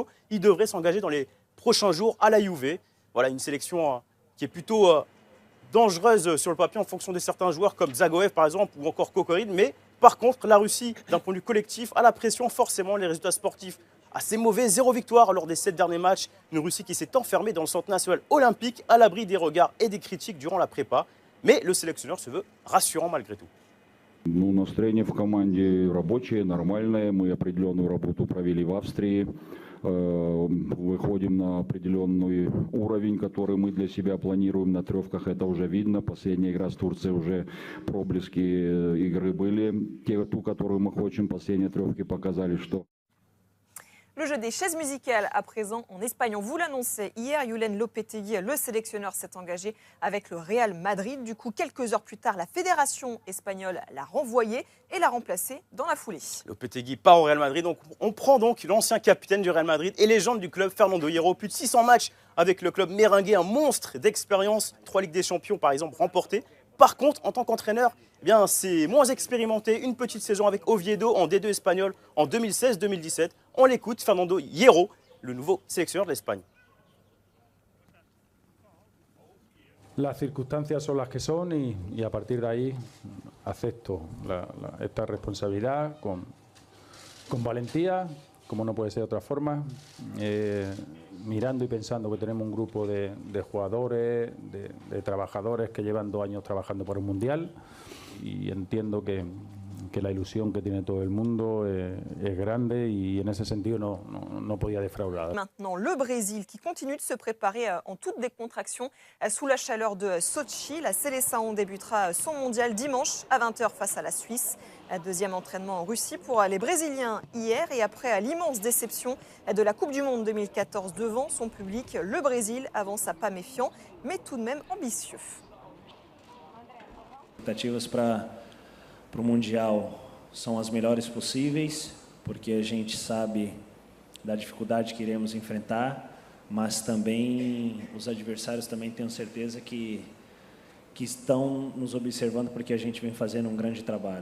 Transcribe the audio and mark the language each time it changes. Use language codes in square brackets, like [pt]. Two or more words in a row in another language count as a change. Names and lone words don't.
[fr] Il devrait s'engager dans les prochains jours à la Juve. Voilà une sélection qui est plutôt dangereuse sur le papier en fonction de certains joueurs comme Zagoev par exemple ou encore Kokorin. Mais par contre, la Russie, d'un point de vue collectif, a la pression forcément, les résultats sportifs assez mauvais, 0 victoire lors des 7 derniers matchs. Une Russie qui s'est enfermée dans le centre national olympique à l'abri des regards et des critiques durant la prépa. Mais le sélectionneur se veut rassurant malgré tout. [ru] Ну, настроение в команде рабочее, нормальное. Мы определенную работу провели в Австрии. Выходим на определенный уровень, который мы для себя планируем на трёвках. Это уже видно. Последняя игра с Турцией уже проблески игры были. Ту, которую мы хотим, последние трёвки показали, что... [fr] Le jeu des chaises musicales à présent en Espagne. On vous l'annonçait hier, Julen Lopetegui, le sélectionneur, s'est engagé avec le Real Madrid. Du coup, quelques heures plus tard, la fédération espagnole l'a renvoyé et l'a remplacé dans la foulée. Lopetegui part au Real Madrid. Donc, on prend donc l'ancien capitaine du Real Madrid et légende du club, Fernando Hierro. Plus de 600 matchs avec le club merengue, un monstre d'expérience. 3 Ligues des Champions, par exemple, remportées. Par contre, en tant qu'entraîneur, eh bien, c'est moins expérimenté. Une petite saison avec Oviedo en D2 espagnol en 2016-2017. On l'écoute, Fernando Hierro, le nouveau sélectionneur de l'Espagne. [es] Las circunstancias son las que son y a partir de ahí acepto esta responsabilidad con valentía, como no puede ser de otra forma, mirando y pensando que tenemos un grupo de jugadores, de trabajadores que llevan 2 años trabajando por el Mundial y entiendo que la ilusión que tiene todo el mundo es grande y en ese sentido no podía defraudar. [fr] Maintenant, le Brésil qui continue de se préparer en toute décontraction sous la chaleur de Sochi. La Seleção débutera son mondial dimanche à 20 h face à la Suisse. Deuxième entraînement en Russie pour les Brésiliens hier et après l'immense déception de la Coupe du Monde 2014 devant son public, le Brésil avance à pas méfiant mais tout de même ambitieux. [pt] Para o Mundial são as melhores possíveis, porque a gente sabe da dificuldade que iremos enfrentar, mas também os adversários também tenho certeza que estão nos observando porque a gente vem fazendo um grande trabalho.